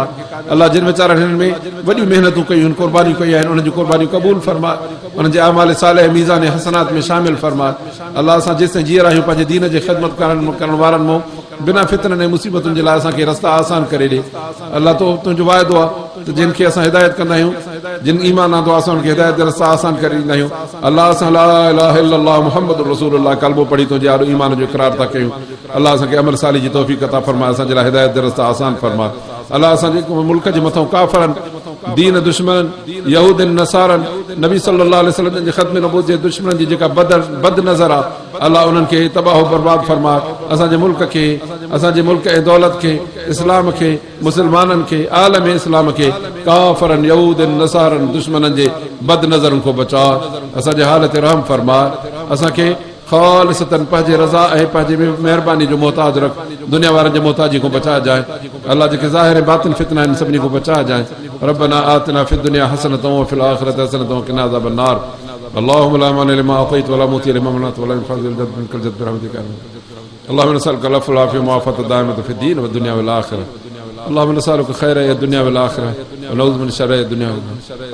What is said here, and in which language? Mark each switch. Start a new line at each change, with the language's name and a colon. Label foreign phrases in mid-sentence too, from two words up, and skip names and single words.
Sindhi: अल्लाह जिन वीचारनि हिननि में वॾियूं महिनतूं कयूं आहिनि, क़ुर्बानियूं कयूं आहिनि, उन्हनि जूं क़ुर्बानियूं क़बूल फरमाए, उन्हनि जे अमाल सालिह मीज़ान हसनात में शामिल फरमाए। अल्लाह असां जेसिताईं जीअं रहियूं पंहिंजे दीन जे ख़िदमत करण वारनि मां बिना फितननि ऐं मुसीबतुनि जे लाइ असांखे रस्ता आसान करे ॾे। अल्लाह तुंहिंजो वाइदो आहे त जिन खे असां हिदायत कंदा आहियूं, जिन ईमान आंदो आहे असां उनखे हिदायत जा रस्ता आसान करे ॾींदा आहियूं। अल्लाह असां
Arabic: لا إله إلا الله محمد رسول الله
Sindhi: कलमो पढ़ी तुंहिंजे आॾो ईमान जो इक़रार था कयूं। अल्लाह असांखे अमल साली जी तौफ़ीक़ अता फरमाए, असांजे लाइ हिदायत जा रस्ता आसान फरमाए। अल्लाह असांजे मुल्क जे मथां काफ़रनि, दीन दुश्मन, यहूदनि, नसारनि, नबी
Arabic: صلى الله عليه وسلم
Sindhi: जे ख़त्म नबूवत जे दुश्मननि जी जेका बद नज़र आहे, अल्लाह उन्हनि खे तबाह बर्बाद फरमाए। असांजे मुल्क खे, असांजे मुल्क ऐं दौलत खे, इस्लाम खे, मुस्लमाननि खे, आलम इस्लाम खे काफ़रनि, यहूदनि, नसारनि, दुश्मननि जे बद नज़रनि खां बचाए। असांजे हाल ते रहम फरमाए। असांखे ख़ालिसतन पंहिंजे रज़ा ऐं पंहिंजे महिरबानी जो मोहताज रख, दुनिया वारनि जे मोहताजी खां बचाइजाए। अल्लाह जेके ज़ाहिर बातिन फितना आहिनि सभिनी खां बचाइजाए।
Arabic: ربنا آتنا في الدنيا حسنة وفي الآخرة حسنة وقنا عذاب النار. اللهم لا مانع لما أعطيت ولا معطي لما منعت ولا ينفع ذا الجد منك الجد برحمتك. اللهم نسألك العفو والعافية ومعافاة دائمة في الدين ودنيا والآخرة. اللهم نسألك خير الدنيا والآخرة ونعوذ من شر الدنيا والآخرة.